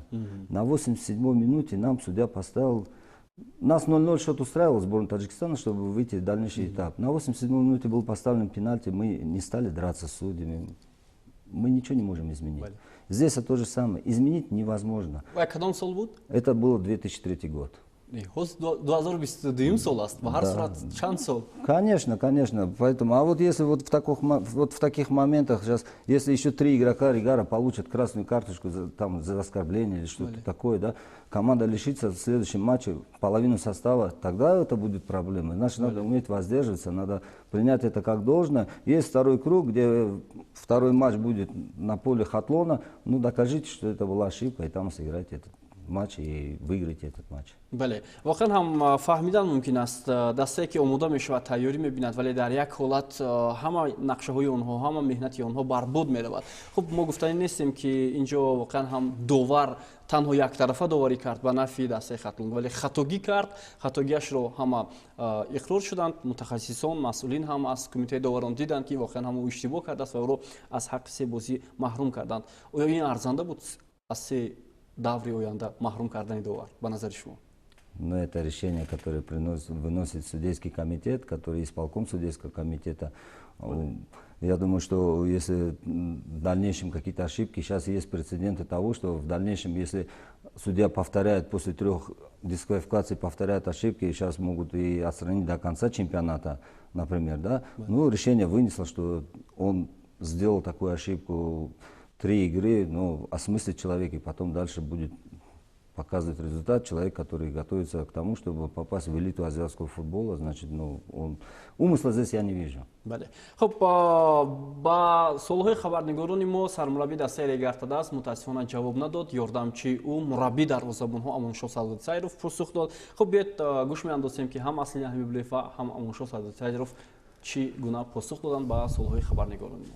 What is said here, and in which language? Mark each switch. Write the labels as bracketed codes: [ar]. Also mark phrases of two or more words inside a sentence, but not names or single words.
[ru] На 87-й минуте нам судья поставил. Нас 0-0 счет устраивал сборную Таджикистана, чтобы выйти в дальнейший этап. На 87-й минуте был поставлен пенальти, мы не стали драться с судьями. Мы ничего не можем изменить. Здесь то же самое. Изменить невозможно. Это был 2003 год. [tg] 2022 сал аст, ба ҳар сурат чанд сал? [ru] Конечно, конечно. Поэтому, а вот если вот в таких моментах сейчас, если еще 3 игрока Ригара получат красную карточку за оскорбление или что-то такое, да, команда лишится в следующем матче половину состава, тогда это будет проблема. Значит, надо уметь воздерживаться, надо принять это как должное. Есть второй круг, где второй матч будет на поле Хатлона, ну докажите, что это была ошибка, и там сыграйте этот матч и выиграть этот матч. [tg] бале воқеан ҳам фаҳмидан мумкин аст дастае ки омода мешавад тайёрӣ мебинад вале дар як ҳолат ҳама нақшаҳои онҳо ҳама меҳнати онҳо барбод меравад. Хуб мо гуфтанӣ нестем ки инҷо воқеан ҳам довар танҳо яктарафа доварӣ кард ба нафи дастаи хатлон, вале хатогӣ кард, хатогиашро ҳама иқрор шуданд, мутахассисон масъулин ҳам аз кумитаи доварон диданд ки воқеан ҳам ӯ иштибоҳ кардааст ва ӯро аз ҳаққи се бозӣ маҳрум карданд. оё ин арзанда буд аз се даври оянда маҳрум кардани довар ба назари шумо? [ru] Но это решение, которое выносит судейский комитет, который исполком судейского комитета. Я думаю, что если в дальнейшем какие-то ошибки, сейчас есть прецеденты того, что в дальнейшем, если судья повторяет после 3 дисквалификаций, повторяет ошибки, сейчас могут и отстранить до конца чемпионата, например, да? Ну, решение вынесло, что он сделал такую ошибку, 3 игры, ну, осмыслить человек, и потом дальше будет показывает результат человек, который готовится к тому, чтобы попасть в элиту азиатского футбола, значит, ну, умысла здесь я не вижу. [tg] Хуб, ба солҳои хабарнигорони мо сармураббии дастаи Регартада аст мутаассифона ҷавоб надод, ёрдамчи ӯ мураббии дарвозабонҳо Амоншоҳ Садоатсайров посух дод. Хуб, биед гӯш меандозем ки ҳам Аслин Ҳабибуллоев ва ҳам Амоншоҳ Садоатсайров чӣ гуна посух доданд ба солҳои хабарнигорони мо.